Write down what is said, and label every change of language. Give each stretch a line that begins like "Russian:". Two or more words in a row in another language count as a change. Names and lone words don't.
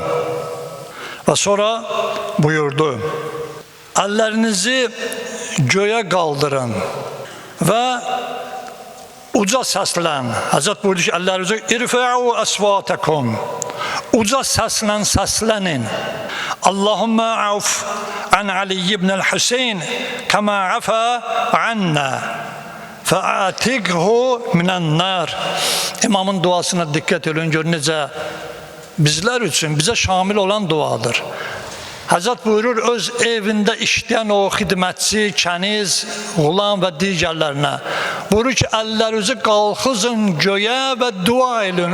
Azerbaijani: Və sonra buyurdu, əllərinizi göyə qaldırın və uca səslən. Həzrət buyurdu ki, əllərinizi
Arabic: ارفعوا أصواتكم.
Azerbaijani: Uca səslən, səslənin.
Arabic: اللهم اعف عن علي بن الحسين كما عفا عنا فأعتقه من النار.
Azerbaijani: İmamın duasına diqqət edin, gör necə bizlər üçün bizə şamil olan duadır. Həzrət buyurur, öz evində işləyən o xidmətçi, kəniz, qulam və digərlərinə buyurur ki, əllərinizi qalxızın göyə və dua edin.